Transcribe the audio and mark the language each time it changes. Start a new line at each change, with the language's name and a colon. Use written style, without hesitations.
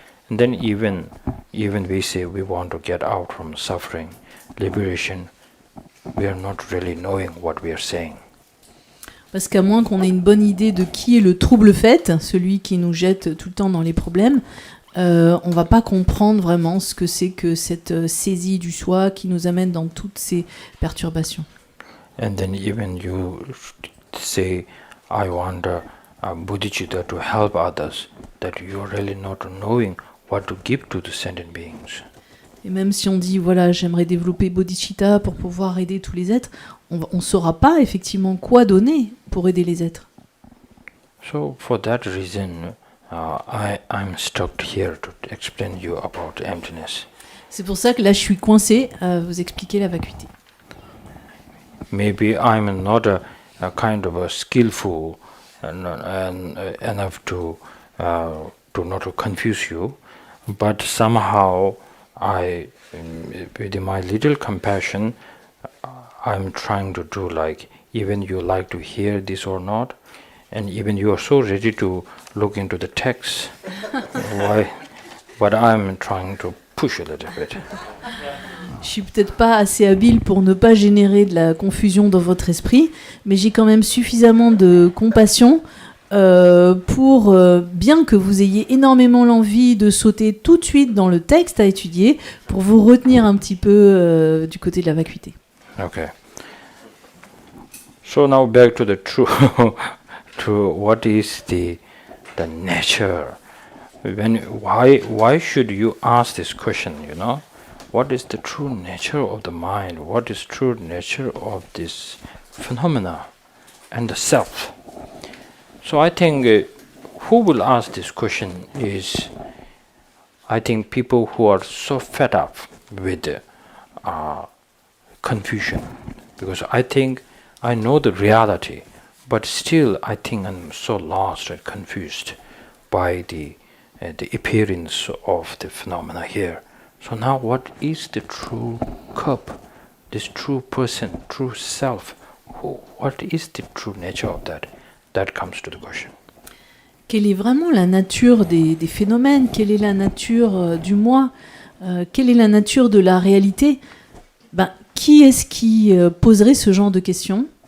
English: And then even we say we want to get out from suffering, liberation, we are not really knowing what we are saying.
French: Parce qu'à moins qu'on ait une bonne idée de qui est le trouble fait, celui qui nous jette tout le temps dans les problèmes, on va pas comprendre vraiment ce que c'est que cette saisie du soi qui nous amène dans toutes ces perturbations.
English: And then even you say, I want bodhicitta to help others, that you're really not knowing what to give to the sentient beings.
French: Et même si on dit, voilà, j'aimerais développer bodhicitta pour pouvoir aider tous les êtres, on saura pas effectivement quoi donner pour aider les êtres.
English: So for that reason, I'm stuck here to explain you about emptiness.
French: C'est pour ça que là je suis coincée à vous expliquer la vacuité.
English: Maybe I'm not a kind of a skillful and enough to not to confuse you, but somehow with my little compassion, I'm trying to do like, even you like to hear this or not, and even you are so ready to look into the text, why? But I'm trying to push a little bit.
French: Je suis peut-être pas assez habile pour ne pas générer de la confusion dans votre esprit, mais j'ai quand même suffisamment de compassion pour, bien que vous ayez énormément l'envie de sauter tout de suite dans le texte à étudier, pour vous retenir un petit peu du côté de la vacuité.
English: Okay. So now back to the true, to what is the nature. Why should you ask this question, you know? What is the true nature of the mind? What is true nature of this phenomena and the self? So I think who will ask this question is, I think people who are so fed up with confusion, because I think I know the reality, but still I think I'm so lost and confused by the appearance of the phenomena here. So now what is the true cup this true person, true self, what is the true nature of that? That comes to the question.
French: Quelle est vraiment la nature des phénomènes? Quelle est la nature du moi? Quelle est la nature de la réalité? Qui est-ce qui poserait ce genre de questions?